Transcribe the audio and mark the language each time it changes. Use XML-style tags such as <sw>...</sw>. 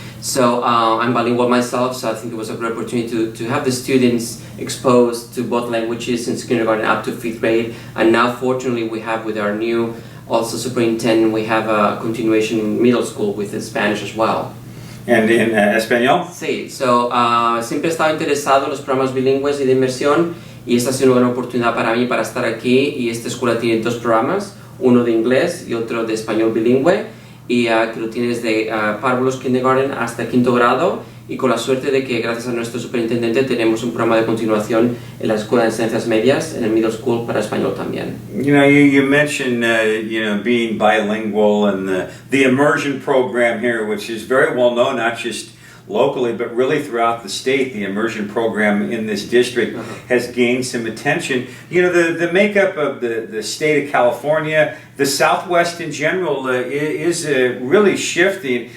<en>So I'm bilingual myself, so I think it was a great opportunity to have the students exposed to both languages since kindergarten up to 5th grade. And now, fortunately, we have with our new also superintendent, we have a continuation in middle school with the Spanish as well. And in español?</en> <es>Sí, siempre he estado interesado en los programas bilingües y de inmersión, y esta ha sido una buena oportunidad para mí para estar aquí. Y esta escuela tiene dos programas, uno de inglés y otro de español bilingüe, y que lo tienes de párvulos kindergarten hasta 5º grado, y con la suerte de que gracias a nuestro superintendente tenemos un programa de continuación en la escuela de ciencias medias, en el middle school para español también.</es> <en>You know, you mentioned being bilingual and the immersion program here, which is very well known, not just locally, but really throughout the state. The immersion program in this district has gained some attention. You know, the makeup of the state of California, the Southwest in general, is really shifting.</en>